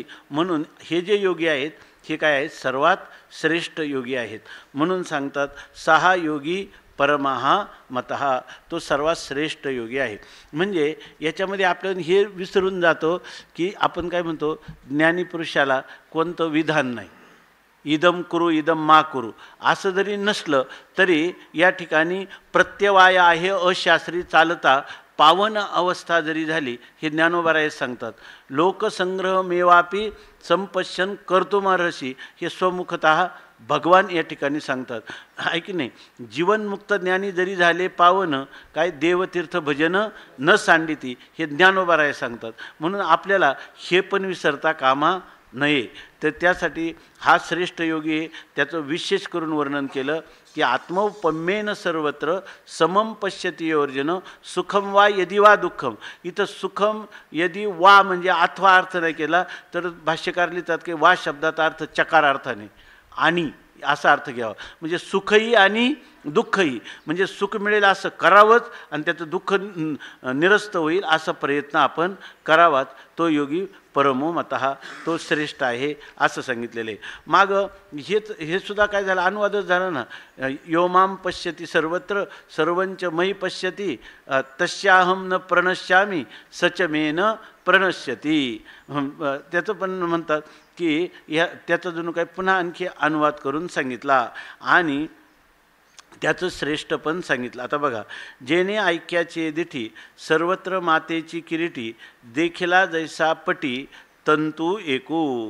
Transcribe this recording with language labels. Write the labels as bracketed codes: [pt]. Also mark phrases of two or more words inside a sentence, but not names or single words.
[mr] म्हणून हे जे योगी आहेत हे काय आहेत, सर्वात श्रेष्ठ योगी आहेत. म्हणून सांगतात [sa] सहा योगी परमाहा मतः, [mr] तो सर्वात श्रेष्ठ योगी आहे. म्हणजे याच्यामध्ये आपण हे विसरून जातो की आपण काय म्हणतो, ज्ञानी पुरुषाला कोणतं विधान नाही, [sa] इदम कुरु इदम मा कुरु [mr] असं जरी नसलं तरी या ठिकाणी प्रत्यवाय आहे अशास्त्री चालता पावन अवस्था जरी झाली हे ज्ञानोबाराय सांगतात. [sa] लोकसंग्रह मेवापी संपश्यन कर्तुमर्हसी [mr] हे स्वमुखतः भगवान या ठिकाणी सांगतात. आहे की नाही. जीवनमुक्त ज्ञानी जरी झाले पावन, काय देवतीर्थ भजन न सांडिती हे ज्ञानोबाराय सांगतात. म्हणून आपल्याला हे पण विसरता कामा नये. तर त्यासाठी हा श्रेष्ठ योगी त्याचं विशेष करून वर्णन केलं की [sa] आत्मौपम्येन सर्वत्र समम पश्यती अर्जुन सुखम वा यदि वा दुःखम. [mr] इथं [sa] सुखम यदि वा [mr] म्हणजे अथवा अर्थ नाही केला तर भाष्यकार लिहितात की वा शब्दाचा अर्थ चकार अर्थाने आणि असा अर्थ घ्यावा. म्हणजे सुखही आणि दुःखही, म्हणजे सुख मिळेल असं करावंच आणि त्याचं दुःख निरस्त होईल असा प्रयत्न आपण करावाच. तो [sa] योगी परमो मतः, [mr] तो श्रेष्ठ आहे असं सांगितलेलं आहे. मागं हे सुद्धा काय झालं, अनुवादच झाला ना. [sa] योमाम पश्यती सर्वत्र सर्वंच मयी पश्यती तस्याहम न प्रणश्यामी सच मे न प्रणश्यती. [mr] त्याचं पण म्हणतात की त्याचा जणू काय पुन्हा आणखी अनुवाद करून सांगितला आणि त्याचं श्रेष्ठ पण सांगितलं. आता बघा, जेने ऐक्याचे दिठी सर्वत्र मातेची किरीटी देखिला जैसा पटी तंतू एकू.